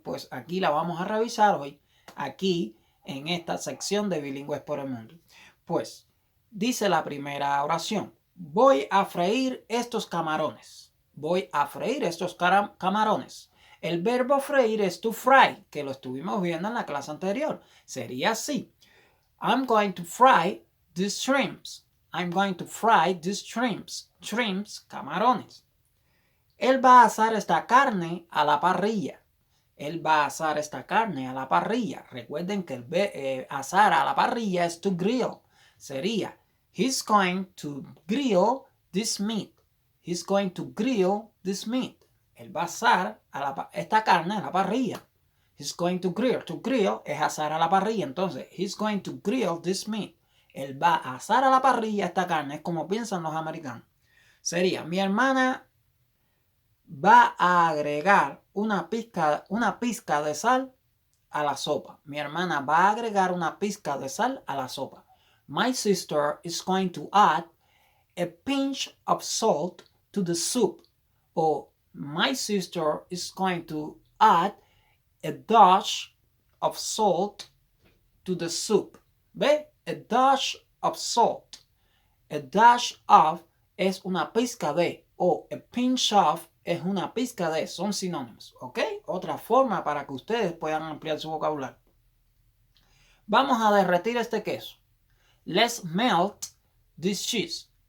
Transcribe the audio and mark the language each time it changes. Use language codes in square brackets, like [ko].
[es] Pues aquí la vamos a revisar hoy, aquí en esta sección de Bilingües por el Mundo. Pues, dice la primera oración: voy a freír estos camarones. Voy a freír estos camarones. El verbo freír es to fry, que lo estuvimos viendo en la clase anterior. [en] Sería así: I'm going to fry these shrimps. I'm going to fry these shrimps. Shrimps, camarones. [es] Él va a asar esta carne a la parrilla. Él va a asar esta carne a la parrilla. Recuerden que el asar a la parrilla es to grill. [en] Sería: he's going to grill this meat. He's going to grill this meat. [es] Él va a asar esta carne a la parrilla. [en] He's going to grill. To grill [es] es asar a la parrilla. [en] Entonces, he's going to grill this meat. [es] Él va a asar a la parrilla esta carne. Es como piensan los americanos. Sería: mi hermana va a agregar una pizca de sal a la sopa. Mi hermana va a agregar una pizca de sal a la sopa. [en] My sister is going to add a pinch of salt to the soup. O my sister is going to add a dash of salt to the soup. ¿Ve? A dash of salt. [es] A dash of es una pizca de, o a pinch of es una pizca de, son sinónimos, ¿ok? Otra forma para que ustedes puedan ampliar su vocabulario. Vamos a derretir este queso. [en] Let's melt this cheese.